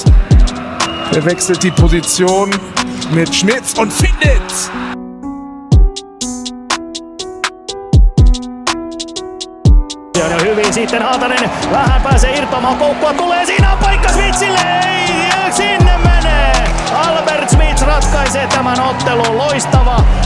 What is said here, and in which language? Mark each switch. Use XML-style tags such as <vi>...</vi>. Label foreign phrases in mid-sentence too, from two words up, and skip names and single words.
<de>Er wechselt die Position mit Schmitz und findet.</de> <fi>Ja hyvin sitten Haatanen vähän pääsee irtoamaan koukkua. Tulee siinä paikka Smithsille. Ei, sinne menee. Albert Smith ratkaisee tämän ottelun. Loistava.</fi>